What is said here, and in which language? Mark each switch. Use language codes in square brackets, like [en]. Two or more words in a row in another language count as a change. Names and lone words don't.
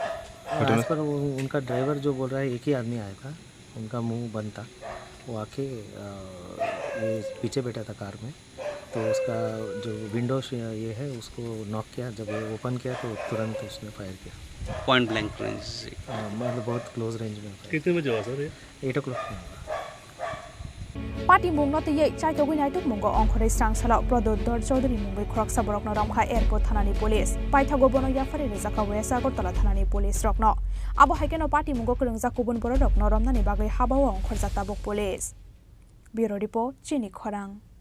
[hi] आज पर उनका ड्राइवर जो बोल रहा है एक ही आदमी आया था, उनका मुंह बंद था। वो आके ये पीछे बैठा था कार में, तो उसका जो विंडो ये है उसको नॉक किया। जब ये ओपन किया तो तुरंत उसने फायर किया [en] point blank range [hi] से। मतलब बहुत [en] close range [hi] में। कितने बजे हुआ सर? 8 o'clock में। [trp] पाटिमुंनो तयै चाइतोगै नाइतुकमुंगो अंखरै स्रांसालाव प्रदोत्तर चौधरी मुंबै खरकसा बरकनो रामखा एयरपोर्ट थानानि पुलिस पाइथागो बनो याफारि रेजाखा वेस्ट आगरतला थानानि पुलिस रकनो आबो हाइकेनो पाटिमुंगो करंजा गुबुन बर रकनो रमनानि बागै हाबाव अंखरजा ताबुक [en] police bureau report [trp] चिनि खरां